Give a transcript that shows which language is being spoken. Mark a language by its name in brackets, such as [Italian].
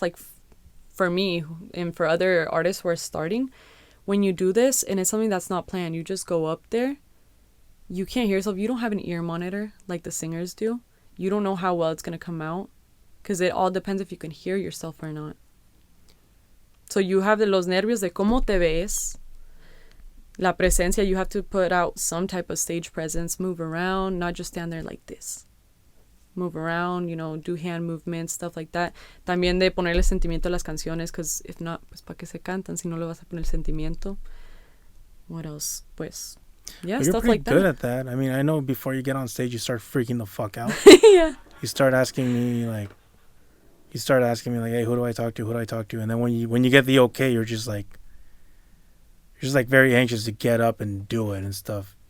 [English] Like, for me and for other artists who are starting, when you do this and it's something that's not planned, you just go up there, you can't hear yourself. You don't have an ear monitor like the singers do. You don't know how well it's going to come out because it all depends if you can hear yourself or not. So you have [Spanish] los nervios de cómo te ves, la presencia. [English] You have to put out some type of stage presence, move around, not just stand there like this. Move around, you know, do hand movements, stuff like that. [Spanish] También de ponerle sentimiento a las canciones, [English] because if not, [Spanish] pues ¿para qué se cantan si no le vas a poner sentimiento? [English] What else? Pues, yeah, You're stuff pretty like that. good at that. I mean, I know before you get on stage, you start freaking the fuck out. Yeah. You start asking me like, hey, who do I talk to? And then when you get the okay, you're just like very anxious to get up and do it and stuff.